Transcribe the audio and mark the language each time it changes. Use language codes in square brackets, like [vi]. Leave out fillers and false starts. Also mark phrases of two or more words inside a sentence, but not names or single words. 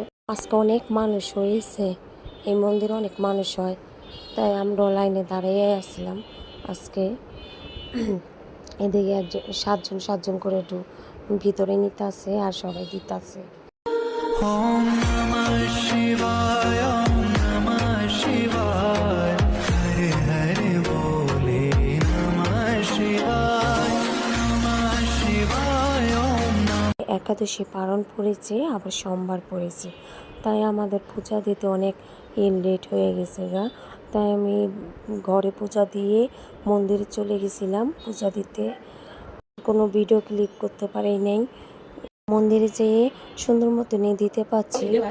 [bn] আজকে অনেক মানুষ হয়েছে, এই মন্দিরে অনেক মানুষ হয়, তাই আমরা লাইনে দাঁড়িয়ে আসছিলাম আজকে। এদিকে 7 জন করে একটু ভিতরে নিতে আছে, আর সবাই দিতে আছে। [sa] ওম নমঃ শিবায়, ওম নমঃ শিবায়, হরে হরে বলে নমঃ শিবায়, নমঃ শিবায়, ওম নমঃ। [bn] একাদশী পালন পড়েছে, আবার সোমবার পড়েছে, তাই আমাদের পূজা দিতে অনেক লেট হয়ে গেছে গা। তাই আমি ঘরে পূজা দিয়ে মন্দিরে চলে গেছিলাম পূজা দিতে, কোনো [en] video clip [bn] করতে পারি নাই। মন্দিরে যেয়ে সুন্দর মতো নিয়ে দিতে পারছি।